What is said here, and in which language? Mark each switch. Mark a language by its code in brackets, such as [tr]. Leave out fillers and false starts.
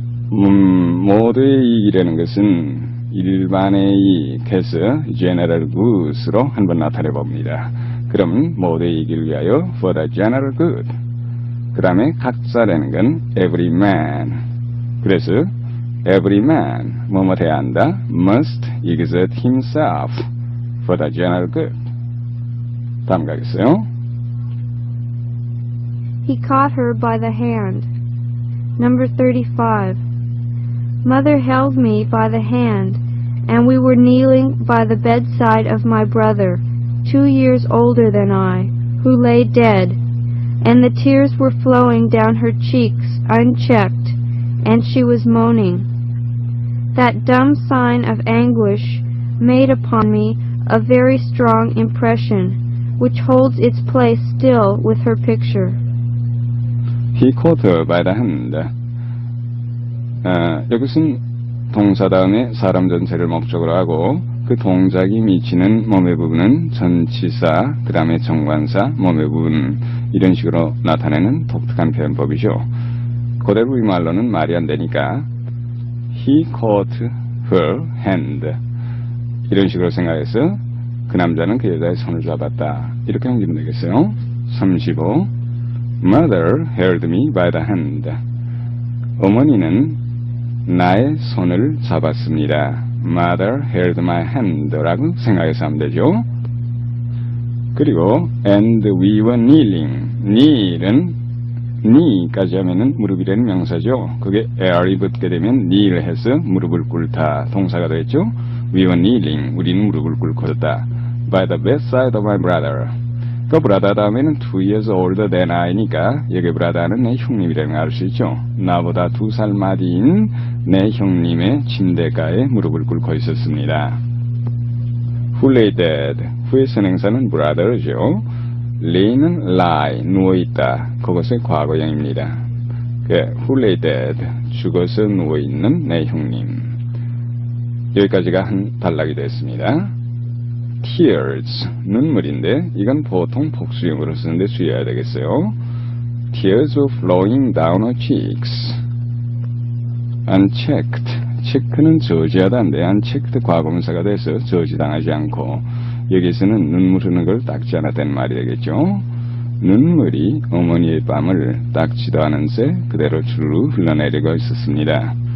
[ko] 모두의 이익이라는 것은 일반의 이익해서 [en] general good [ko] 으로 한번 나타내 봅니다. 그럼 모두의 이익을 위하여 [en] for the general good. [ko] 그 다음에 각자라는 건 [en] every man. [ko] 그래서 [en] every man [ko] 뭐뭐 해야 한다. [en] must exert himself for the general good. [ko] 다음 가겠어요. [en] He caught her by the hand. Number 35. Mother held me by the hand, and we were kneeling by the bedside of my brother, 2 years older than I, who lay dead, and the tears were flowing down her cheeks unchecked, and she was moaning. That dumb sign of anguish made upon me a very strong impression, which holds its place still with her picture. He caught her by the hand. [ko] 여기서는 동사 다음에 사람 전체를 목적으로 하고 그 동작이 미치는 몸의 부분은 전치사, 그 다음에 정관사, 몸의 부분 이런 식으로 나타내는 독특한 표현법이죠. 그대로 우리말로는 말이 안 되니까 [en] He caught her hand [ko] 이런 식으로 생각해서 그 남자는 그 여자의 손을 잡았다. 이렇게 옮기면 되겠어요. 35. [en] Mother held me by the hand. [ko] 어머니는 나의 손을 잡았습니다. [en] Mother held my hand [ko] 라고 생각해서 하면 되죠. 그리고 [en] and we were kneeling. [ko] kneel은 knee까지 하면은 무릎이라는 명사죠. 그게 air이 붙게 되면 kneel 해서 무릎을 꿇다 동사가 되겠죠. [en] We were kneeling. [ko] 우리는 무릎을 꿇고 있었다. [en] By the bedside of my brother. [ko] 그 brother 다음에는 [en] 2 years older than I [ko] 니까 여기 brother는 내 형님이라는 걸 알 수 있죠. 나보다 2살 마디인 내 형님의 침대가에 무릎을 꿇고 있었습니다. [en] Who lay dead. [ko] 후의 선행사는 brother죠. lay는 lie, 누워있다. 그것의 과거형입니다. [en] Who lay dead. [ko] 죽어서 누워있는 내 형님. 여기까지가 한 단락이 됐습니다. tears, 눈물인데 이건 보통 복수형으로 쓰는데 주의해야 되겠어요. [en] tears were flowing down her cheeks. [ko] unchecked, 체크는 저지하다인데 unchecked 과거분사가 돼서 저지당하지 않고 여기서는 눈물 흐르는 걸 닦지 않았다는 말이 되겠죠. 눈물이 어머니의 뺨을 닦지도 않은 채 그대로 줄로 흘러내리고 있었습니다.